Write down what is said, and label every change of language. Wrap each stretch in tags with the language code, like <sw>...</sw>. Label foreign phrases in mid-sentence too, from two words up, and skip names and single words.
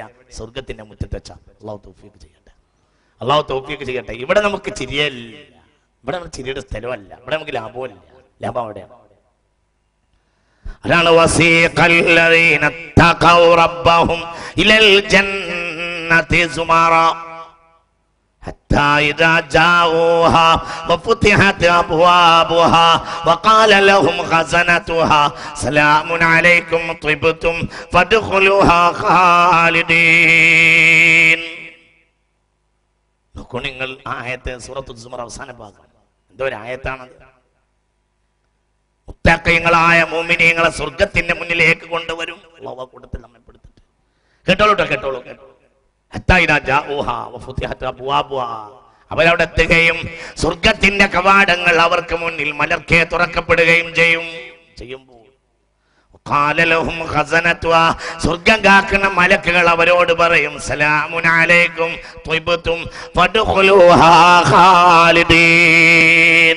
<ml>സ്വർഗത്തിന്റെ മുറ്റത്ത് വെച്ചാ. അള്ളാഹു തൗഫീഖ് ചെയ്യട്ടെ. അള്ളാഹു തൗഫീഖ് ചെയ്യട്ടെ. ഇവിടെ നമുക്ക് ചിരിയല്ല, ഇവിടെ നമുക്ക് ചിരിയുടെ സ്ഥലമല്ല, ഇവിടെ നമുക്ക് ലാഭമല്ല. ലാഭം അവിടെയാണ്. അതാണ്</ml> <ar>وسيق الذين اتقوا ربهم إلى الجنة زمرا حتى إذا جاءوها وفتحت أبوابها وقال لهم خزنتها سلام عليكم طبتم فادخلوها خالدين.</ar> <ml>നോക്കൂ നിങ്ങൾ ആയത്ത് സൂറത്തുൽ സുമർ അവസാന ഭാഗം. എന്തോ ഒരു ആയത്താണത്. മുത്തഖീങ്ങളായ മുഅ്മിനീങ്ങളെ സ്വർഗ്ഗത്തിന്റെ മുന്നിലേക്ക് കൊണ്ടുവരും. അല്ലാഹു കൂട്ടത്തിൽ നമ്മെ പെടുത്തട്ടെ. കേട്ടോളൂ കേട്ടോളൂ കേട്ടോ. അവരവിടെ എത്തുകയും സ്വർഗത്തിന്റെ കവാടങ്ങൾ അവർക്ക് മുന്നിൽ മലർക്കെ തുറക്കപ്പെടുകയും ചെയ്യുമ്പോൾ സ്വർഗം കാക്കുന്ന മലക്കുകൾ അവരോട് പറയും</ml> <ar>سلام عليكم طبتم فادخلوها خالدين.</ar>